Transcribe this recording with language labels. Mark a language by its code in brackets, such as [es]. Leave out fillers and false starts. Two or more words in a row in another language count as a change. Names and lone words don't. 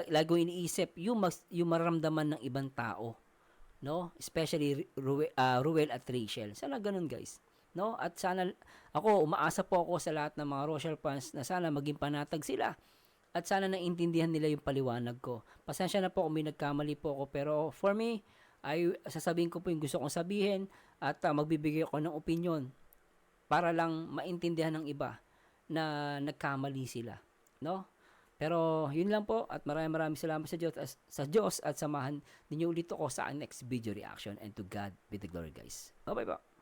[tl] Dapat lagi ko iniisip yung maramdaman ng ibang tao. no? Especially Ruel at Rachel. Sana ganun, guys. No? At sana umaasa po ako sa lahat ng mga Rochelle fans na sana maging panatag sila. At sana naintindihan nila yung paliwanag ko. Pasensya na po kung may nagkamali po ako, pero [en] for me, [tl] ay sasabihin ko po yung gusto kong sabihin at magbibigay ako ng opinion para lang maintindihan ng iba na nagkamali sila, no? Pero yun lang po at maraming salamat sa Diyos at samahan ninyo ulit ako sa [en] next video reaction, and to God be the glory, [tl] guys. Bye-bye po.